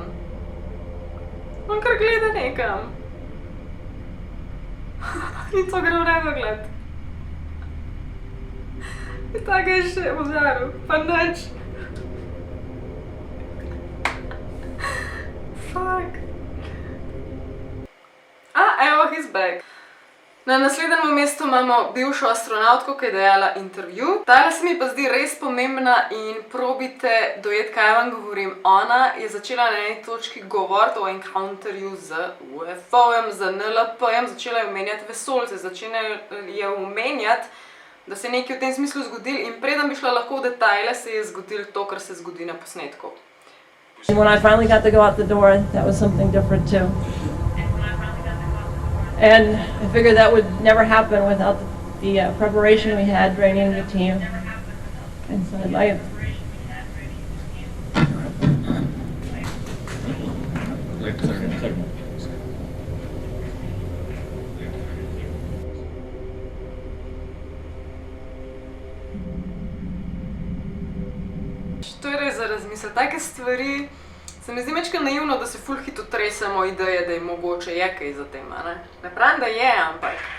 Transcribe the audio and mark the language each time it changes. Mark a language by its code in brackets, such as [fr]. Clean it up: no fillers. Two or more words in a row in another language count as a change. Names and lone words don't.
[sl] On kar gleda nekam. In to gre v nedogled. In tako je še v žaru, pa nič. Fuck. Evo, [en] he's back. [sl] Na naslednjem mestu imamo bivšo astronautko, ki je dajala intervju. Tale se mi pa zdi res pomembna in probite dojeti, kaj vam govorim. Ona je začela na eni točki govoriti o encounterju z UFO-jem, z NLP-jem, začela je omenjati vesoljce, začela je omenjati, da se je nekaj v tem smislu zgodilo in preden bi šla lahko v detajle, se je zgodilo to, kar se zgodi na posnetku. [en] When I finally got to go out the door, that was something different too. And I figured that would never happen without the preparation we had training the team. And so I [sl] To je res za razmisliti. Take stvari se mi zdi mečka naivno, da se ful hitro tresemo ideje, da je mogoče je kaj za tem, ne? Ne pravim, da je, ampak...